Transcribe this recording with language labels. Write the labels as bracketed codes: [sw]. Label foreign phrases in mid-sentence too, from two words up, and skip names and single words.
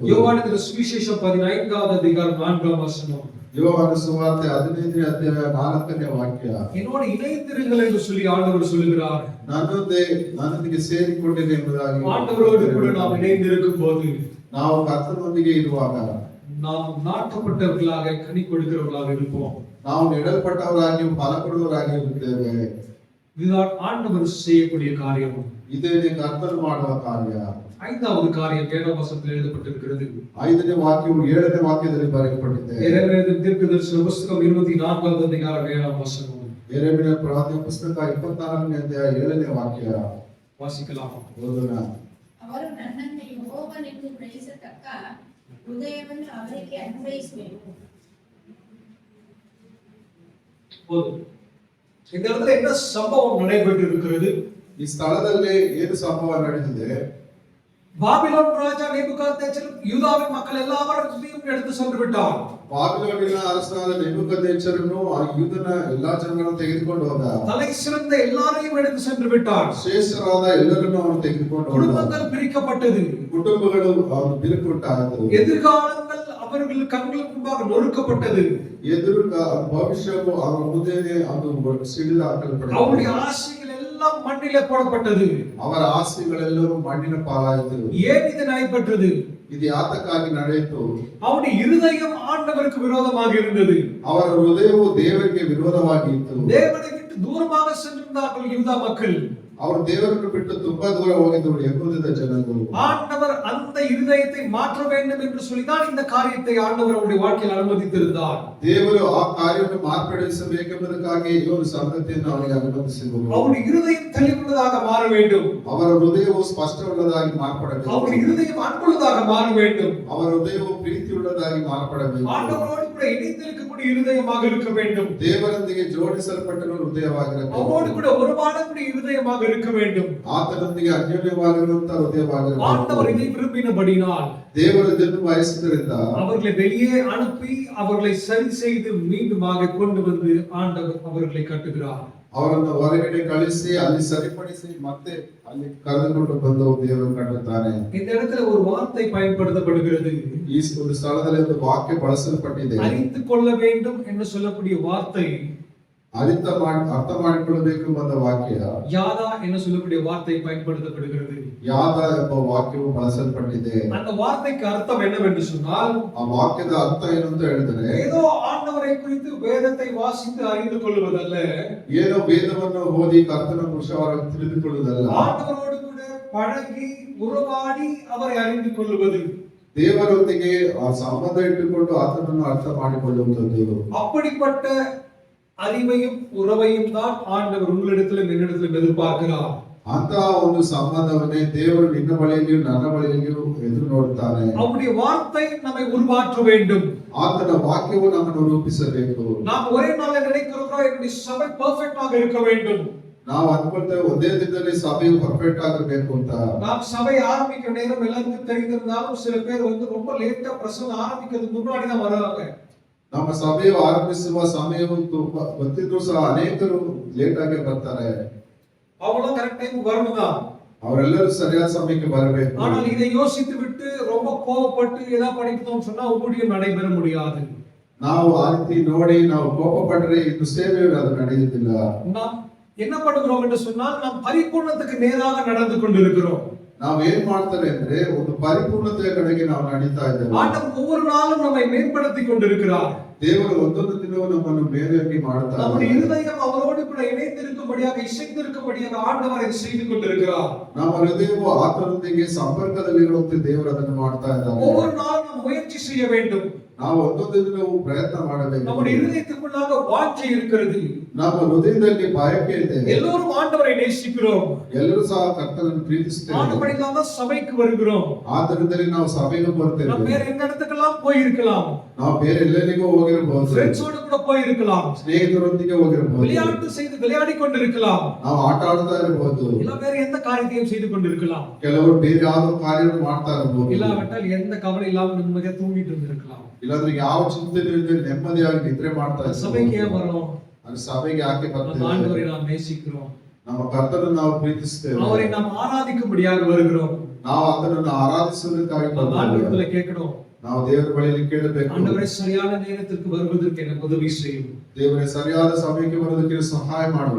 [ta] யோவானுக்கு சுவிசேஷம் 15வது அதிகாரம் 4ஆம் வசனம். [kn] ಯೋಹಾನ ಸುವಾರ್ತೆ 15ನೇ ಅಧ್ಯಾಯ 4ನೇ ವಾಕ್ಯ. [ta] என்னோடு இணைந்திருங்கள் என்று சொல்லி ஆண்டவர் சொல்லுகிறார். [kn] ನನ್ನೊಂದಿಗೆ ಸೇರಿಕೊಂಡಿದೆ ಎಂಬುದಾಗಿ [ta] ஆண்டவரோடு கூட நாம் இணைந்திருக்கும் போது [kn] ನಾವು ಕರ್ತನೊಂದಿಗೆ ಇರುವಾಗ [ta] நாம் நாட்டப்பட்டவர்களாக கனி கொடுக்கிறவர்களாக இருப்போம். [kn] ನಾವು ನೆಡಲ್ಪಟ್ಟವರಾಗಿ ಫಲ ಕೊಡುವವರಾಗಿ ಇರುತ್ತೇವೆ. [ta] இதுதான் ஆண்டவர் செய்யக்கூடிய காரியம். [kn] ಇದೇ ಕರ್ತನು ಮಾಡುವ ಕಾರ್ಯ. [ta] 5வது காரியம் 7ஆம் வசனத்தில் எழுதப்பட்டிருக்கிறது. [kn] 5ನೇ ವಾಕ್ಯವು 7ನೇ ವಾಕ್ಯದಲ್ಲಿ ಬರೆಯಲ್ಪಟ್ಟಿದೆ. [ta] ಯೆರೆಮೀಯನ தீர்க்கதரிசன புத்தகம் 24வது அதிகாரம் 7ஆம் வசனம். [kn] ಯೆರೆಮೀಯನ ಪ್ರವಾದನೆ ಪುಸ್ತಕ 24ನೇ ಅಧ್ಯಾಯ 7ನೇ ವಾಕ್ಯ [ta] வாசிக்கலாம். [kn] ಓದೋಣ. ಅವರು ನನ್ನನ್ನು ಯೆಹೋವನೆಂದು ಗ್ರಹಿಸತಕ್ಕ ಹೃದಯವನ್ನು ಅವರಿಗೆ ಅನ್ವಯಿಸಬೇಕು. [ta] போதும். இந்த இடத்துல என்ன சம்பவம் நடைபெற்று இருக்கிறது? [kn] ಈ ಸ್ಥಳದಲ್ಲಿ ಏನು ಸಂಭವ ನಡೆದಿದೆ? [ta] பாபிலோன் ராஜா நேபுகாத்நேச்சர் யூதாவின் மக்கள் எல்லாவற்றையும் எடுத்து சென்று விட்டான். [kn] ಬಾಬಿಲೋನಿನ ಅರಸನಾದ ನೆಬೂಕದ್ನೆಚ್ಚರನು ಆ ಯೂದನ ಎಲ್ಲಾ ಜನಗಳನ್ನು ತೆಗೆದುಕೊಂಡು ಹೋದ. [ta] தலை சிறந்த எல்லாரையும் எடுத்து சென்று விட்டான். [kn] ಶ್ರೇಷ್ಠರಾದ ಎಲ್ಲರನ್ನು ಅವನು ತೆಗೆದುಕೊಂಡು ಹೋದ. [ta] குடும்பங்கள் பிரிக்கப்பட்டது. [kn] ಕುಟುಂಬಗಳು ಅವನು ಬಿರುಕುಂಟಾಯಿತು. [ta] எதிர்காலங்கள் அவர்கள் கண்களுக்கு முன்பாக நொறுக்கப்பட்டது. [kn] ಭವಿಷ್ಯವು ಅವರ ಮುಂದೆನೆ ಅದು ಸಿಡಿದು ಹಾಕಲ್ಪಟ್ಟಿತು. [ta] அவருடைய ஆசைகள் எல்லாம் எல்லாம் மண்ணிலே போடப்பட்டது. [kn] ಅವರ ಆಸ್ತಿಗಳೆಲ್ಲವೂ ಮಣ್ಣಿನ ಪಾಲಾಯಿತು. [ta] ஏன் இது நடைபெற்றது? [kn] ಇದು ಯಾತಕ್ಕಾಗಿ ನಡೆಯಿತು? [ta] அவருடைய இருதயம் ஆண்டவருக்கு விரோதமாக இருந்தது. [kn] ಅವರ ಹೃದಯವು ದೇವರಿಗೆ ವಿರೋಧವಾಗಿತ್ತು. [ta] தேவனை விட்டு தூரமாக சென்றிருந்தார்கள் யூதா மக்கள். [kn] ಅವರು ದೇವರನ್ನು ಬಿಟ್ಟು ತುಂಬಾ ದೂರ ಹೋಗಿದ್ದರು ಯೆಹೂದದ ಜನರು. [ta] ஆண்டவர் அந்த இருதயத்தை மாற்ற வேண்டும் என்று சொல்லிதான் இந்த காரியத்தை ஆண்டவர் அவருடைய வாழ்க்கையில் அனுமதித்திருந்தார். [kn] ದೇವರು ಆ ಕಾರ್ಯವನ್ನು ಮಾರ್ಪಡಿಸಬೇಕೆಂಬುದಕ್ಕಾಗಿ ಈ ಒಂದು ಸಂಗತಿಯನ್ನು ಅವರಿಗೆ ಅನುಮತಿಸಿದರು. [ta] அவருடைய இருதயம் தெளிவுள்ளதாக மாற வேண்டும். [kn] ಅವರ ಹೃದಯವು ಸ್ಪಷ್ಟವುಳ್ಳದಾಗಿ ಮಾರ್ಪಡಬೇಕು. [ta] அவருடைய இருதயம் அன்புள்ளதாக மாற வேண்டும். [kn] ಅವರ ಹೃದಯವು ಪ್ರೀತಿಯುಳ್ಳದಾಗಿ ಮಾರ್ಪಡಬೇಕು. [ta] ஆண்டவரோடு கூட இணைந்திருக்கக்கூடிய இருதயமாக இருக்க வேண்டும். [kn] ದೇವರೊಂದಿಗೆ ಜೋಡಿಸಲ್ಪಟ್ಟ ಹೃದಯವಾಗಿರಬೇಕು. [ta] அவரோடு கூட உறவாடக்கூடிய இருதயமாக இருக்க வேண்டும். [kn] ಆತನೊಂದಿಗೆ ಅನ್ಯೋನ್ಯವಾಗಿರುವಂತಹ ಹೃದಯವಾಗಿರಬೇಕು. [ta] ஆண்டவர் இதை விரும்பினபடினால் [kn] ದೇವರು ಇದನ್ನು ಬಯಸಿದ್ದರಿಂದ [ta] அவர்களை வெளியே அனுப்பி அவர்களை சரி செய்து மீண்டுமாக கொண்டு வந்து ஆண்டவர் அவர்களை கட்டுகிறார். [kn] ಅವರನ್ನು ಹೊರಗಡೆ ಕಳಿಸಿ ಅಲ್ಲಿ ಸರಿಪಡಿಸಿ ಮತ್ತೆ ಅಲ್ಲಿ ಕರೆದುಕೊಂಡು ಬಂದು ದೇವರು ಕಟ್ಟುತ್ತಾನೆ. [ta] இந்த இடத்துல ஒரு வார்த்தை பயன்படுத்தப்படுகிறது. [kn] ಈ ಒಂದು ಸ್ಥಳದಲ್ಲಿ ಒಂದು ವಾಕ್ಯ ಬಳಸಲ್ಪಟ್ಟಿದೆ. [ta] அறிந்து கொள்ள வேண்டும் என்று சொல்லக்கூடிய வார்த்தை [kn] ಅರ್ಥ ಮಾಡಿಕೊಳ್ಳಬೇಕು ಎಂಬ ವಾಕ್ಯ [ta] யாதா என்று சொல்லக்கூடிய வார்த்தை பயன்படுத்தப்படுகிறது. [kn] ಯಾದ ಎಂಬ ವಾಕ್ಯವು ಬಳಸಲ್ಪಟ್ಟಿದೆ. [ta] அந்த வார்த்தைக்கு அர்த்தம் என்னவென்று சொன்னால், [kn] ಆ ವಾಕ್ಯದ ಅರ್ಥ ಏನು ಅಂತ ಹೇಳಿದ್ರೆ, [ta] ஏதோ ஆண்டவரை குறித்து வேதத்தை வாசித்து அறிந்து கொள்வதல்ல, [kn] ಏನೋ ವೇದವನ್ನು ಓದಿ ಕರ್ತನ ವಿಷಯವನ್ನು ತಿಳಿದುಕೊಳ್ಳುವುದಲ್ಲ, [ta] ஆண்டவரோடு கூட பழகி உறவாடி அவரை அறிந்து கொள்வது, [kn] ದೇವರೊಂದಿಗೆ ಆ ಸಂಬಂಧ ಇಟ್ಟುಕೊಂಡು ಆತನನ್ನು ಅರ್ಥ ಮಾಡಿಕೊಳ್ಳುವುದು. [ta] அப்படிப்பட்ட அறிவையும் உறவையும் தான் ஆண்டவர் உங்களிடத்திலும் என்னிடத்திலும் எதிர்பார்க்கிறார். [kn] ಅಂತ ಒಂದು ಸಂಬಂಧವನ್ನೇ ದೇವರು ನಿನ್ನ ಬಳಿಯಲ್ಲಿಯೂ ನನ್ನ ಬಳಿಯಲ್ಲಿಯೂ ಎದುರು ನೋಡುತ್ತಾನೆ. [ta] அவருடைய வார்த்தை நம்மை உருமாற்ற வேண்டும். [kn] ಆತನ ವಾಕ್ಯವು ನಮ್ಮನ್ನು ರೂಪಿಸಬೇಕು. [ta] நாம் ஒரே நாளில் நினைக்கிறோம் என்னுடைய சபை பெர்ஃபெக்ட்டாக இருக்க வேண்டும். [kn] ನಾವು ಅನ್ಕೊಳ್ತೇವೆ ಒಂದೇ ದಿನದಲ್ಲಿ ಸಭೆಯು ಪರ್ಫೆಕ್ಟ್ ಆಗಿರಬೇಕು ಅಂತ. [ta] நாம் சபை ஆரம்பிக்கிற நேரம் எல்லாருக்கும் தெரிந்திருந்தாலும் சில பேர் ரொம்ப லேட்டா பிரசங்கம் ஆரம்பிக்கிறதுக்கு முன்னாடி தான் வராங்க. [kn] ನಮ್ಮ ಸಭೆಯು ಆರಂಭಿಸುವ ಸಮಯವು ತುಂಬಾ ಗೊತ್ತಿದ್ರು ಸಹ ಅನೇಕರು ಲೇಟ್ ಆಗಿ ಬರ್ತಾರೆ. [ta] அவங்களும் [en] correct time [ta] வரணும்தான். [kn] ಅವರೆಲ್ಲರೂ ಸರಿಯಾದ ಸಮಯಕ್ಕೆ ಬರಬೇಕು. [ta] ஆனால் இதை யோசித்து விட்டு ரொம்ப கோபப்பட்டு ஏதா படிக்கணும்னு சொன்னா ஊழியம் நடைபெற முடியாது. [kn] ನಾವು ಆ ರೀತಿ ನೋಡಿ ನಾವು ಕೋಪ ಪಟ್ಟರೆ ಇದು ಸೇವೆಯು ಅದು ನಡೆಯುತ್ತಿಲ್ಲ. [ta] நாம் என்ன பண்ணுகிறோம் என்று சொன்னால் நாம் பரிபூர்ணத்துக்கு நேராக நடந்து கொண்டிருக்கிறோம். [kn] ನಾವು ಏನ್ ಮಾಡ್ತಾರೆ ಅಂದ್ರೆ ಒಂದು ಪರಿಪೂರ್ಣತೆಯ ಕಡೆಗೆ ನಾವು ನಡೀತಾ ಇದ್ದೇವೆ. [ta] ஆண்டவர் ஒவ்வொரு நாளும் நம்மை மேம்படுத்தி கொண்டிருக்கிறார். [kn] ದೇವರು ಒಂದೊಂದು ದಿನವೂ ನಮ್ಮನ್ನು ಮೇಲೇರಿ ಮಾಡ್ತಾರೆ. [ta] நம்முடைய இருதயம் அவரோடு கூட இணைந்திருக்கும்படியாக இசைந்திருக்கும்படியாக ஆண்டவர் அதை செய்து கொண்டிருக்கிறார். [kn] ನಮ್ಮ ಹೃದಯವು ಆತನೊಂದಿಗೆ ಸಂಪರ್ಕದಲ್ಲಿರುವಂತೆ ದೇವರು ಅದನ್ನು ಮಾಡ್ತಾ ಇದ್ದಾರೆ. [ta] ஒவ்வொரு நாளும் நாம் முயற்சி செய்ய வேண்டும். [kn] ನಾವು ಒಂದೊಂದು ದಿನವೂ ಪ್ರಯತ್ನ ಮಾಡಬೇಕು. [ta] நம்முடைய இருதயத்துக்குள்ளாக வாஞ்சை இருக்கிறது. [kn] ನಮ್ಮ ಹೃದಯದಲ್ಲಿ ಬಯಕೆ ಇದೆ. [ta] எல்லோரும் ஆண்டவரை நேசிக்கிறோம். [kn] ಎಲ್ಲರೂ ಸಹ ಕರ್ತನನ್ನು ಪ್ರೀತಿಸುತ್ತೇವೆ. [ta] ஆண்டவரினால சபைக்கு வருகிறோம். [kn] ಆದ್ದರಿಂದಲೇ ನಾವು ಸಭೆಗೆ ಬರ್ತೇವೆ. [ta] நாம் வேற எந்த இடத்துக்கெல்லாம் போயிருக்கலாம். [kn] ನಾವು ಬೇರೆ ಎಲ್ಲೆಲ್ಲಿಗೂ ಹೋಗಿರಬಹುದು. [ta] ಫ್ರೆಂಡ್ஸோட கூட போயிருக்கலாம். [kn] ಸ್ನೇಹಿತರೊಂದಿಗೆ ಹೋಗಿರಬಹುದು. [ta] விளையாட்டு செய்து விளையாடி கொண்டிருக்கலாம். [kn] ನಾವು ಆಟ ಆಡ್ತಾ ಇರಬಹುದು. [ta] இல்ல வேற எந்த காரியத்தையும் செய்து கொண்டிருக்கலாம். [kn] ಕೆಲವರು ಬೇರೆ ಯಾವ ಕಾರ್ಯವನ್ನು ಮಾಡ್ತಾ ಇರಬಹುದು. [ta] இல்லாவிட்டால் எந்த கவலை இல்லாமல் நிம்மதியா தூங்கிட்டு இருந்திருக்கலாம். [kn] ಇಲ್ಲಾಂದ್ರೆ ಯಾವ ಚಿಂತನೆ ಇಲ್ಲದೆ ನೆಮ್ಮದಿಯಾಗಿ ನಿದ್ರೆ ಮಾಡ್ತಾ ಇರಬಹುದು. [ta] சபைக்கு ஏன் வரோம்? [kn] ಅದು ಸಭೆಗೆ ಯಾಕೆ [ta] நம்ம [kn] ಬರ್ತೇವೆ? [ta] ஆண்டவரை நாம் நேசிக்கிறோம். [kn] ನಮ್ಮ ಕರ್ತನನ್ನು ನಾವು ಪ್ರೀತಿಸುತ್ತೇವೆ. [ta] அவரை நாம் ஆராதிக்கும்படியாக வருகிறோம். [kn] ನಾವು ಆತನನ್ನು ಆರಾಧಿಸುವುದಕ್ಕಾಗಿ [ta] நம்ம [kn] ಬರ್ತೇವೆ. [ta] ஆண்டவரிடத்துல கேட்கணும், [kn] ನಾವು ದೇವರ ಬಳಿಯಲ್ಲಿ ಕೇಳಬೇಕು. [ta] ஆண்டவரே சரியான நேரத்திற்கு வருவதற்கு எனக்கு உதவி செய்யும். [kn] ದೇವರೇ ಸರಿಯಾದ ಸಮಯಕ್ಕೆ ಬರೋದಕ್ಕೆ ಸಹಾಯ ಮಾಡು.